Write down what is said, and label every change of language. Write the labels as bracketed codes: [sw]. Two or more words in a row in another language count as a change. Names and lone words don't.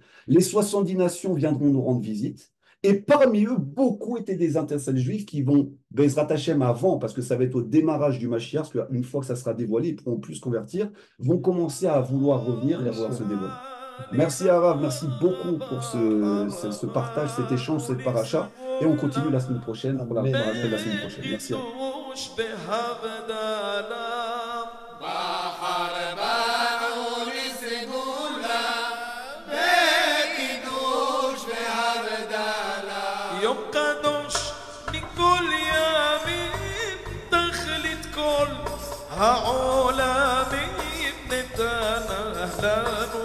[fr] Les 70 nations viendront nous rendre visite. Et parmi eux, beaucoup étaient des intercelles juifs qui vont, [he] בעזרת השם [fr] avant, parce que ça va être au démarrage du Mashiach, parce qu'une fois que ça sera dévoilé, ils pourront plus se convertir, vont commencer à vouloir revenir et à vouloir se dévoiler. Merci Arav, merci beaucoup pour ce partage, cet échange, cette paracha. Et on continue la semaine prochaine pour la paracha de la semaine prochaine. Merci. [he] יום קדוש מכל ימים תכלית כל העולמים נתנה לה